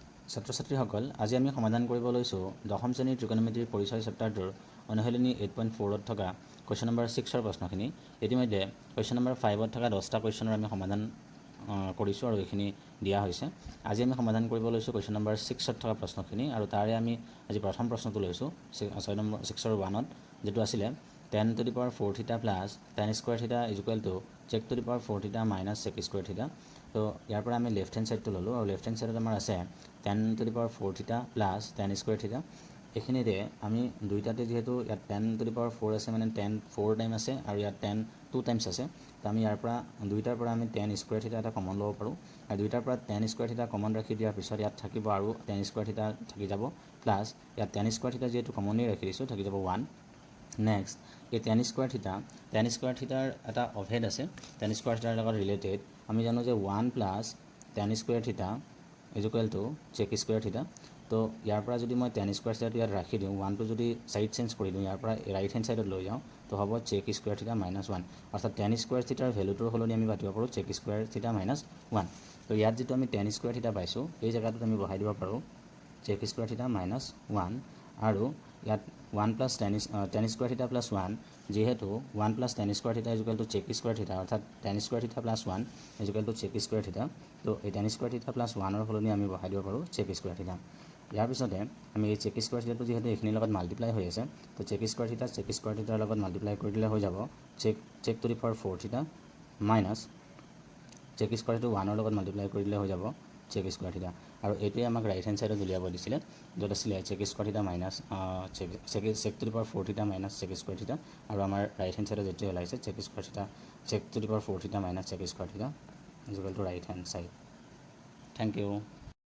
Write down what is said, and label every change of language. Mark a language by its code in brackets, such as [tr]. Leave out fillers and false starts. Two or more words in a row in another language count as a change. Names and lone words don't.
[as] ছাত্ৰ ছাত্ৰীসকল আজি আমি সমাধান কৰিব লৈছোঁ দশম শ্ৰেণীৰ ত্ৰিকোণমিতিৰ পৰিচয় চেপ্টাৰটোৰ অনুশীলনী 8.4ত থকা [en] question number [as] 6ৰ প্ৰশ্নখিনি ইতিমধ্যে [en] question number [as] 5ত থকা 10টা কুৱেশ্যনৰ আমি সমাধান কৰিছোঁ আৰু এইখিনি দিয়া হৈছে। আজি আমি সমাধান কৰিব লৈছোঁ [en] question number [as] 6ত থকা প্ৰশ্নখিনি আৰু তাৰে আমি আজি প্ৰথম প্ৰশ্নটো লৈছোঁ 6ৰ 1ত যেটো আছিলে [en] tan to the power 4 theta plus tan square theta is equal to sec to the power 4 theta minus sec square theta। [as] তো ইয়াৰ পৰা আমি [en] left hand sideটো [as] ললোঁ আৰু [en] left hand sideত [as] আমাৰ আছে [en] tan to the power 4 theta plus tan square theta। [as] এইখিনিৰে আমি দুইটাতে যেহেতু ইয়াত [en] tan to the power 4 [as] আছে মানে tan 4 টাইম আছে আৰু ইয়াত tan 2 টাইমছ আছে। তো আমি ইয়াৰ পৰা দুইটাৰ পৰা আমি [en] tan square theta [as] এটা কমন ল'ব পাৰোঁ আৰু দুইটাৰ পৰা [en] tan square theta [as] কমন ৰাখি দিয়াৰ পিছত ইয়াত থাকিব আৰু [en] tan square theta [as] থাকি যাব প্লাছ ইয়াত [en] tan square theta [as] যেহেতু কমনলি ৰাখি দিছোঁ থাকি যাব 1। নেক্সট এই [en] tan square theta [as] ৰ এটা অভেদ আছে [en] tan square theta [as] ৰ লগত ৰিলেটেড আমি জানো যে 1 প্লাছ [en] tan square theta is equal to sec square theta। [as] তো ইয়াৰ পৰা যদি মই [en] tan square theta [as] ইয়াত ৰাখি দিওঁ 1টো যদি [en] side change [as] কৰি দিওঁ ইয়াৰ পৰা [en] right hand sideত [as] লৈ যাওঁ তো হ'ব [en] sec square theta minus 1 [as] অৰ্থাৎ [en] tan square theta [as] ৰ ভ্যালুটোৰ সলনি আমি পাতিব পাৰোঁ [en] sec square theta minus 1। [as] তো ইয়াত যেটো আমি [en] tan square theta [as] পাইছোঁ এই জায়গাটোত আমি বহাই দিব পাৰোঁ [en] sec square theta minus 1 [as] আৰু ইয়াত [en] 1 plus tan square theta plus 1 [as] যেহেতু [en] 1 plus tan square theta is equal to sec square theta [as] অর্থাৎ [en] tan square theta plus 1 is equal to sec square theta। [as] তো এই [en] tan square theta plus 1 [as] ৰ সলনি আমি বহাই দিব পাৰোঁ [en] sec square theta। [as] ইয়াৰ পিছতে আমি এই [en] sec square theta [as] যেহেতু এইখিনিৰ লগত মাল্টিপ্লাই হৈ আছে তো [en] sec square theta [as] লগত মাল্টিপ্লাই কৰি দিলে হৈ যাব [en] sec to the power 4 theta minus sec square theta [as] 1 ৰ লগত মাল্টিপ্লাই কৰি দিলে হৈ যাব [en] sec square theta। [as] আৰু এইটোৱে আমাক [en] right hand sideত [as] উলিয়াব দিছিলে য'ত আছিলে [en] sec square theta minus sec to the power 4 theta minus sec square theta [as] আৰু আমাৰ [en] right hand sideত [as] যেটো ওলাইছে [en] sec to the power 4 theta minus sec square theta is equal to right hand side। Thank you।